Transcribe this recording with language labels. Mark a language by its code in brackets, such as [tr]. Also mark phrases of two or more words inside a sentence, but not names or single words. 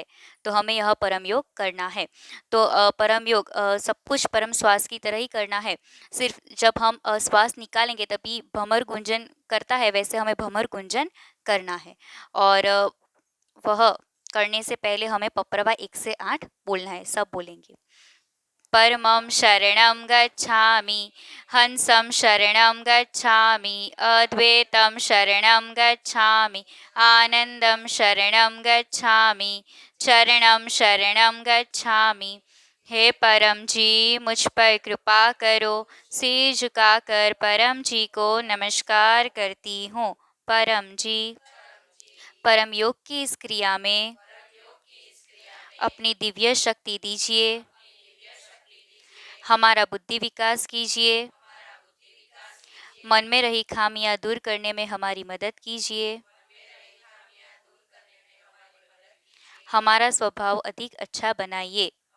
[hi] तो हमें यह परम योग करना है। तो परम योग सब कुछ परम श्वास की तरह ही करना है। सिर्फ जब हम श्वास निकालेंगे तभी भमर गुंजन करता है, वैसे हमें भमर गुंजन करना है। और वह करने से पहले हमें पप्रवा 1 से 8 बोलना है, सब बोलेंगे। [sa] परमं शरणं गच्छामि, हंसं शरणं गच्छामि, अद्वैतं शरणं गच्छामि, आनंदं शरणं गच्छामि, चरणं शरणं गच्छामि। [hi] हे परम जी, मुझ पर कृपा करो। सिर झुकाकर परम जी को नमस्कार करती हूँ। परम जी, परम योग की इस क्रिया में अपनी दिव्य शक्ति दीजिए, हमारा बुद्धि विकास कीजिए, मन में रही खामियां दूर करने में हमारी मदद कीजिए, हमारा स्वभाव अधिक अच्छा बनाइए।